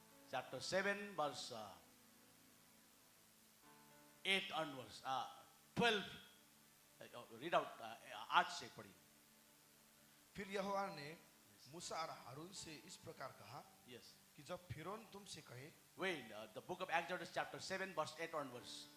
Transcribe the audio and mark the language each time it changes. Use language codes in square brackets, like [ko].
[en] Chapter 7 verse 8 onwards, 12 read out, [hi] 8 से पढ़ी। फिर यहोवा ने मूसा और हारून से इस प्रकार कहा [en] Yes. [hi] कि जब फिरौन तुमसे कहे, [en] Wait, the book of Exodus chapter 7 verse 8 onwards.